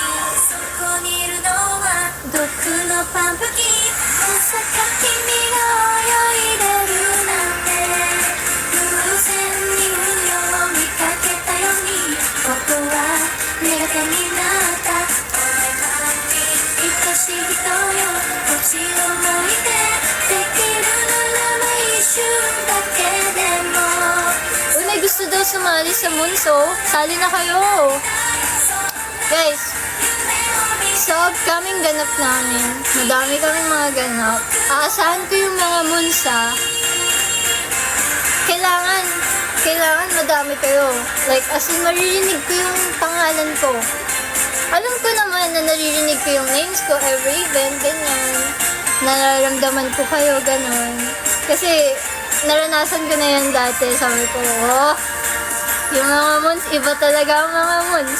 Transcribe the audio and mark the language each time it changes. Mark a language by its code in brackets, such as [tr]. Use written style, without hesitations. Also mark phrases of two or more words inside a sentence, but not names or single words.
[ja] そこにいるのは毒のパンプキンまさか君が泳いでるなんて偶然に海を見かけたように僕は苦手になった [en] Oh my pumpkin [ja] 愛しい人よこっちを向いてできるならば一瞬だけでも [tl] Uy, may gusto daw sumali sa Munso. Sali na kayo. Guys, sa upcoming ganap namin, madami kaming mga ganap. Aasahan ko yung mga Munsa. Kailangan madami kayo. [en] Like, as in, [tl] maririnig ko yung pangalan ko. Alam ko naman na naririnig ko yung names ko [en] every event, [tl] ganyan. Nararamdaman ko kayo, ganon. Kasi, naranasan ko na yan dati. Sabi ko, oh, yung mga Mons, iba talaga ang mga Mons.